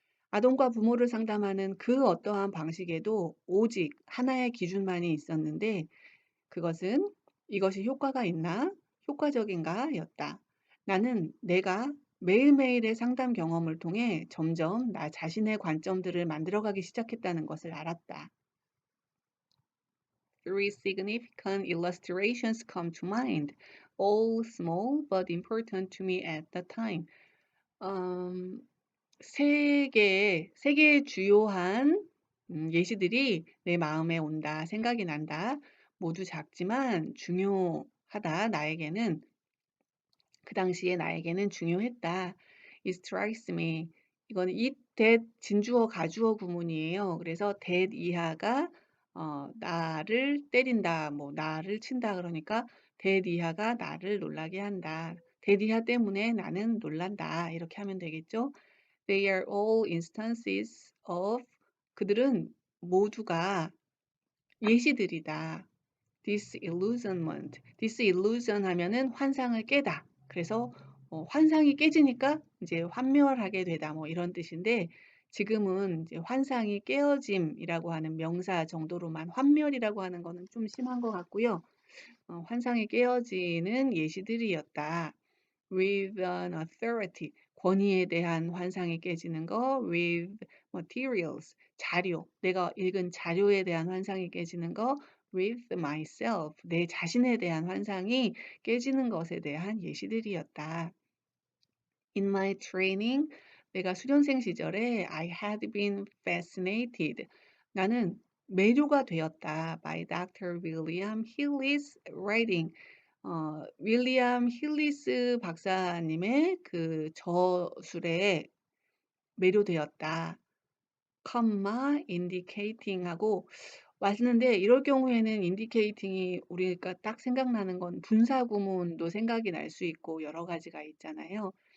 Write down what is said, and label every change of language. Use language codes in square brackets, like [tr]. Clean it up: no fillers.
[ko] 아동과 부모를 상담하는 그 어떠한 방식에도 오직 하나의 기준만이 있었는데 그것은 이것이 효과가 있나? 효과적인가? 였다. 나는 내가 매일매일의 상담 경험을 통해 점점 나 자신의 관점들을 만들어가기 시작했다는 것을 알았다. [en] Three significant illustrations come to mind, all small but important to me at the time. [ko] 세 개의 주요한 예시들이 내 마음에 온다, 생각이 난다. 모두 작지만 중요하다, 나에게는. 그 당시에 나에게는 중요했다. [en] It strikes me. [ko] 이거는 it, that, 진주어, 가주어 구문이에요. 그래서 that 이하가 나를 때린다, 뭐 나를 친다 그러니까 that 이하가 나를 놀라게 한다. that 이하 때문에 나는 놀란다. 이렇게 하면 되겠죠. [en] They are all instances of [ko] 그들은 모두가 예시들이다. [en] disillusionment. [ko] disillusion 하면은 환상을 깨다. 그래서 환상이 깨지니까 이제 환멸하게 되다. 뭐 이런 뜻인데 지금은 이제 환상이 깨어짐이라고 하는 명사 정도로만 환멸이라고 하는 거는 좀 심한 것 같고요. 환상이 깨어지는 예시들이었다. [en] with an authority. [ko] 권위에 대한 환상이 깨지는 거. [en] with materials. 자료. [ko] 내가 읽은 자료에 대한 환상이 깨지는 거. [en] with myself. [ko] 내 자신에 대한 환상이 깨지는 것에 대한 예시들이었다. [en] In my training, [ko] 내가 수련생 시절에 [en] I had been fascinated. [ko] 나는 매료가 되었다. [en] by Dr. William Hillis writing. [ko] 윌리엄 힐리스 박사님의 그 저술에 매료되었다. 컴마 indicating 하고 왔는데 이럴 경우에는 indicating이 우리가 딱 생각나는 건 분사구문도 생각이 날 수 있고 여러 가지가 있잖아요.